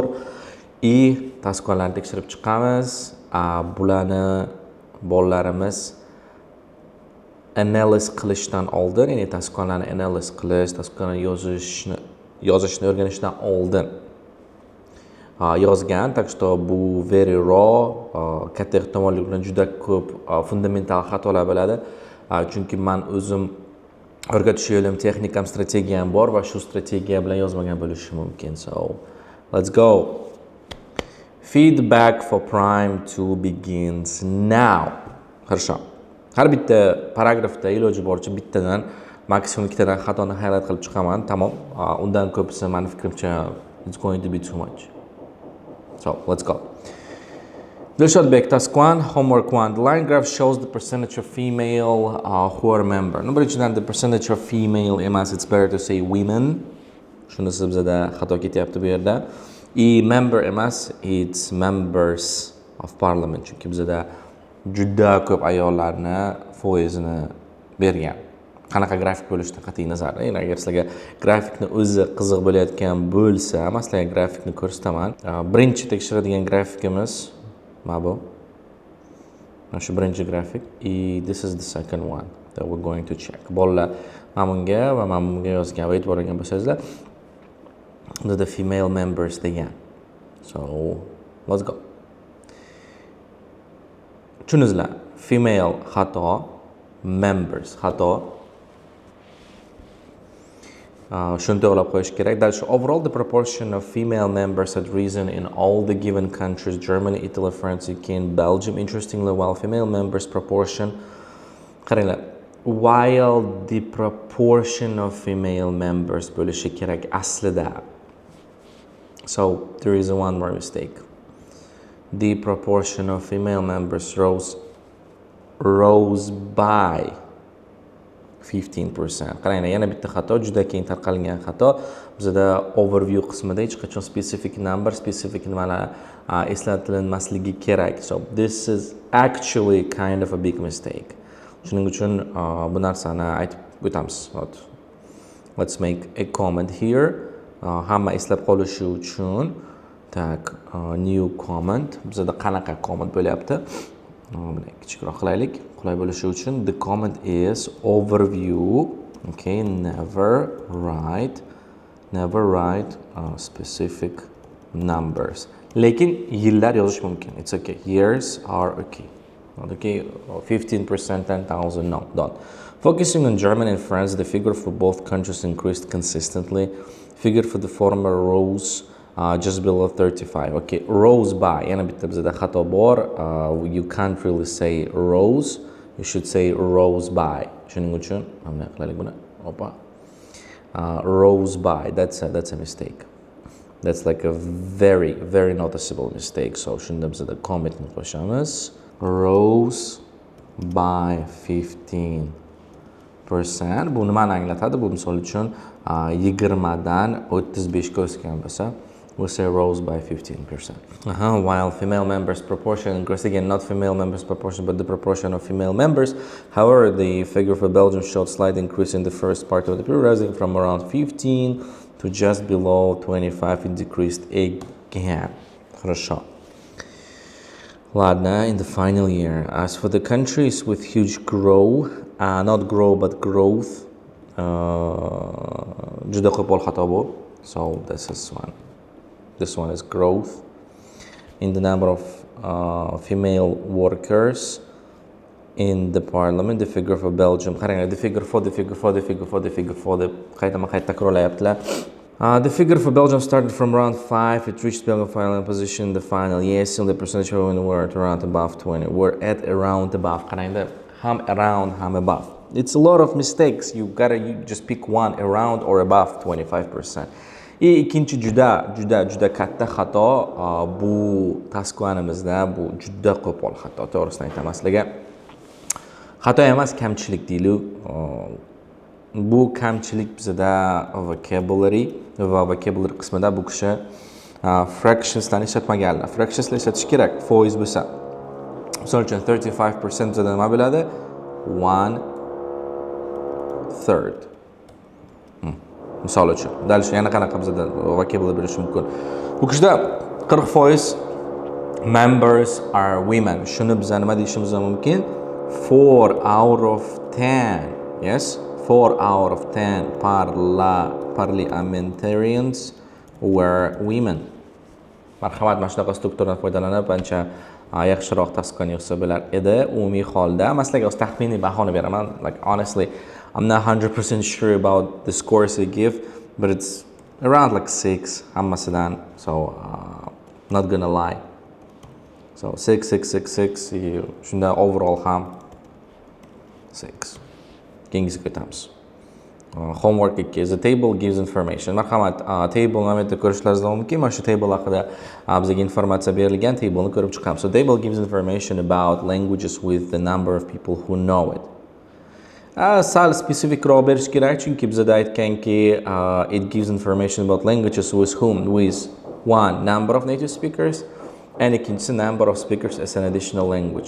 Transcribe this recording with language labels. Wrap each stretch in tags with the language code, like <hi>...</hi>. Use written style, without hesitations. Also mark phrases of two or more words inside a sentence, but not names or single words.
<uz>Tasdiqlarni tekshirib chiqamiz. Bularni bolalarimiz analiz qilishdan oldin, ya'ni tasdiqlarni analiz qilish, tasdiqlarni yozishni o'rganishdan oldin yozgan.</uz> <ru>Так что</ru> <uz>bu</uz> <en>very raw,</en> <uz>katta ehtimollik bilan juda ko'p fundamental xatolar bo'ladi. Chunki men o'zim o'rgatish yo'lim, texnikam, strategiyam bor va shu strategiya bilan yozmagan bo'lishi mumkin.</uz> <en>So, let's go. Feedback for Prime 2 begins now.</en> <ru>Хорошо.</ru> <uz>Har bitta paragrafda iloji boricha bittadan maksimum ikkitadan xatoni highlight qilib chiqaman. Tamom. Undan ko'pisi meni fikrimcha</uz> <en>it's going to be too much. So, let's go. Dilshodbek, task 1, homework 1. The line graph shows the percentage of female who are member. Birinchidan the percentage of female emas, it's better to say women.</en> <uz>Shunisi bizda xato ketyapti bu yerda. Member emas,</uz> <en>it's members of parliament.</en> <uz>Chunki bizda juda ko'p ayollarni foizini bergan. Qanaqa grafik bo'lishidan qat'iy nazar. Ya'ni agar sizlarga grafikni o'zi qiziq bo'layotgan bo'lsa, men sizlarga grafikni ko'rsataman. Birinchi tekshiradigan grafikimiz mana bu. Mana shu birinchi grafik.</uz> <en>This is the second one that we're going to check.</en> <uz>Bolalar mana bunga va mana bunga yozgan va e'tibor bergan bo'lsangizlar,</uz> <en>the female members degan. So, let's go.</en> <uz>Tushunizlar, female xato, members xato. Shuni to'g'rilab qo'yish kerak.</uz> <en>That's overall the proportion of female members had risen in all the given countries: Germany, Italy, France, UK, and Belgium. Interestingly, while female members proportion, qaranglar, while the proportion of female members</en> <uz>bo'lishi kerak aslida.</uz> <en>So there is one more mistake. The proportion of female members rose by 15%.</en> <uz>Qaranglar, yana bitta xato, juda keng tarqalgan xato. Bizda overview qismida hech qachon</uz> <en>specific number,</en> <uz>specific nimalar eslatilmasligi kerak.</uz> <en>So this is actually kind of a big mistake.</en> <uz>Shuning uchun bu narsani aytib o'tamiz.</uz> <en>Let's make a comment here.</en> <uz>Hamma eslab qolishi uchun tak,</uz> <en>new comment.</en> <uz>Bizda qanaqa comment bo'lyapti? Buni kichikroq qilaylik. Qulay bo'lishi uchun</uz> <en>the comment is overview. Okay, never write specific numbers.</en> <uz>Lekin yillar yozish mumkin.</uz> <en>It's okay. Years are okay. Not okay. 15%, 10,000. No, don't. Focusing on Germany and France, the figure for both countries increased consistently. Figure for the former rose just below 35. Okay, rose by. Yana bitta bizda xato bor. You can't really say rose. You should say rose by.</en> <uz>Shuning uchun mana qilaylik buni. Opa.</uz> <en>Rose by. That's a mistake. That's like a very, very noticeable mistake.</en> <uz>So shunda bizda commentni qo'shamiz.</uz> <en>Rose by 15%.</en> <uz>Bu nimani anglatadi? Bu misol uchun 20 dan 35 ga o'sgan bo'lsa,</uz> <en>we'll say rose by 15%. While female members proportion increased, again, not female members proportion, but the proportion of female members. However, the figure for Belgium showed slight increase in the first part of the period, rising from around 15 to just below 25. It decreased again.</en> <ru>Хорошо. Ладно,</ru> <en>in the final year. As for the countries with huge growth, not grow, but growth,</en> <uz>juda ko'p xato bu.</uz> <en>So, this is one. This one is growth in the number of female workers in the parliament. The figure for Belgium. The figure for the the figure for Belgium started from around 5. It reached Belgium final position in the final. Yes, still the percentage of women were at around above 20. We're at around above. Ham around, ham above. It's a lot of mistakes. You just pick one, around or above 25%.</en> <uz>Ikkinchi juda katta xato bu tasqvanimizda, bu juda qo'pol xato. To'g'risini aytaman sizlarga. Xato emas, kamchilik deylik. bu kamchilik bizda vocabulary va vocabulary qismida bu kishi fractionslarni ishlatmaganlar. Fractionslar ishlatish kerak, foiz bo'lsa. Misol uchun 35% bizda nima bo'ladi? 1/3. Misol uchun. Dalish yana qanaqa bizda vocabulary bo'lishi mumkin. Bu kishida</uz> <en>40% members are women.</en> <uz>Shuni biz nima deyishimiz mumkin?</uz> <en>4 out of 10. Yes, 4 out of 10 parliamentarians were women.</en> <uz>Marhamat, mana shunaqa strukturdan foydalanib ancha yaxshiroq tasdiqlanish yo'sa bo'lar edi. Umumiy holda masalan, o'z taxminiy bahoni beraman.</uz> <en>Like honestly, I'm not 100% sure about the scores they give, but it's around like 6 hammasidan. So not gonna lie. So 6, 6, 6, 6.</en> <uz>Shunda overall ham 6. Keyingisiga ketamiz.</uz> <en>Homework 2. The table gives information.</en> <uz>Marhamat, table nomida ko'rishlaringiz mumkin. Mana shu table haqida bizga informatsiya berilgan. Table'ni ko'rib chiqamiz.</uz> <en>So table gives information about languages with the number of people who know it.</en> <uz>Sal specificroq berish kerak, chunki bizda aytganki</uz> <en>it gives information about languages with whom, with one number of native speakers</en> <uz>and ikkinchisi</uz> <en>number of speakers as an additional language.</en>